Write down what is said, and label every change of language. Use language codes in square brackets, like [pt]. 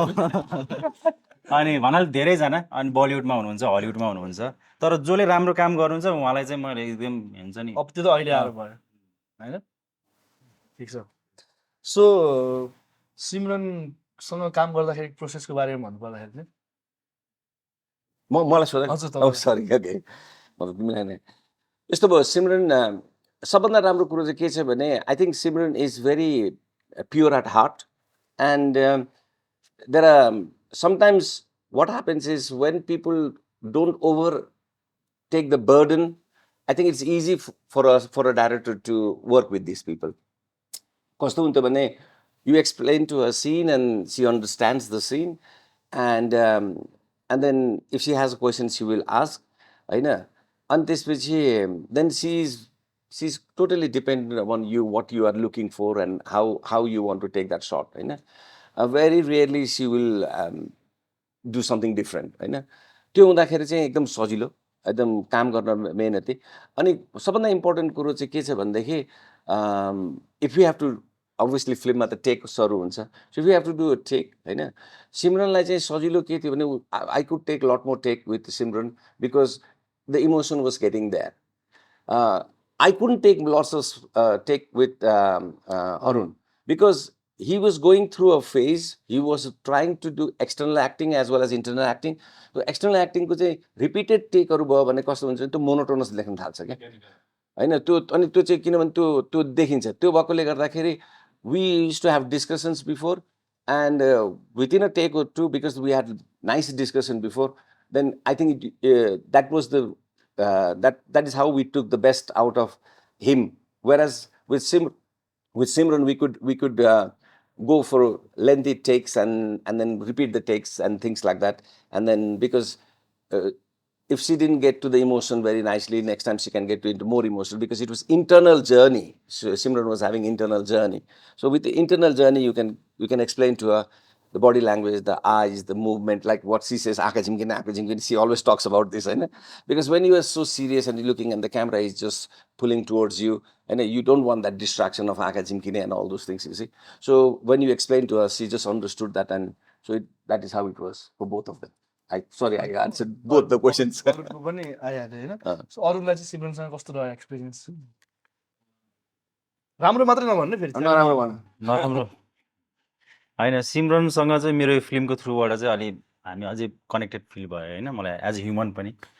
[ne] अनि भन्नाले धेरैजना अनि बलिउडमा हुनुहुन्छ, हलिउडमा हुनुहुन्छ, तर जसले राम्रो काम गर्नुहुन्छ उहाँलाई चाहिँ मैले एकदम हुन्छ नि। अब त्यो त अहिले आएर भयो होइन? ठिक छ। सो सिमरनसँग काम गर्दाखेरि प्रोसेसको बारेमा भन्नुपर्दाखेरि चाहिँ मलाई सोध। हजुर तपाईँ सरी ओके, मतलब तिमीलाई नै यस्तो भयो। सिमरन सबभन्दा राम्रो कुरो चाहिँ के छ भने [en] I think Simran is very pure at heart and there are sometimes what happens is when people don't over take the burden, I think it's easy for a director to work with these people. [ne] कस्तो हुन्थ्यो भने [en] you explain to her scene and she understands the scene and then if she has a question she will ask होइन. [ne] अनि त्यसपछि [en] then she's totally dependent upon you, what you are looking for and how you want to take that shot होइन. Very rarely she will do something different होइन. [ne] त्यो हुँदाखेरि चाहिँ एकदम सजिलो, एकदम काम गर्न मेहनती। अनि सबभन्दा इम्पोर्टेन्ट कुरो चाहिँ के छ भनेदेखि [en] if you have to obviously [ne] फिल्ममा त टेक्सहरू हुन्छ, [en] so you have to do a take [ne] होइन. सिमरनलाई चाहिँ सजिलो के थियो भने [en] I could take lot more take with Simran because the emotion was getting there. I couldn't take lots of take with Arun because he was going through a phase. He was trying to do external acting as well as internal acting. So external acting [ne] को चाहिँ [en] repeated take [ne] हरू भयो भने कस्तो हुन्छ त्यो monotonous लेख्न थाल्छ क्या होइन. त्यो अनि त्यो चाहिँ किनभने त्यो देखिन्छ, त्यो भएकोले गर्दाखेरि [en] we used to have discussions before and within a take or two because we had nice discussion before, then I think that was the that is how we took the best out of him. Whereas with Simran we could go for lengthy takes and then repeat the takes and things like that. And then because if she didn't get to the emotion very nicely, next time she can get into more emotion because it was internal journey. So Simran was having internal journey. So with the internal journey, you can explain to her the body language, the eyes, the movement, like what she says, "Aaka jimkina, aaka jimkina." She always talks about this, right? Because when you are so serious and you're looking and the camera is just pulling towards you, and you don't want that distraction of "Aaka jimkina" and all those things, you see. So when you explain to her, she just understood that, and so that is how it was for both of them. I answered both the questions. [ne] अरूको पनि आइहाल्यो होइन. So अरूलाई चाहिँ सिमरनसँग कस्तो रह्यो experience? राम्रो मात्रै नभन्नु फेरि नराम्रो भन. नराम्रो होइन सिमरनसँग चाहिँ मेरो यो फिल्मको थ्रुबाट चाहिँ अलि हामी अझै कनेक्टेड फिल भयो होइन मलाई एज ए ह्युमन पनि।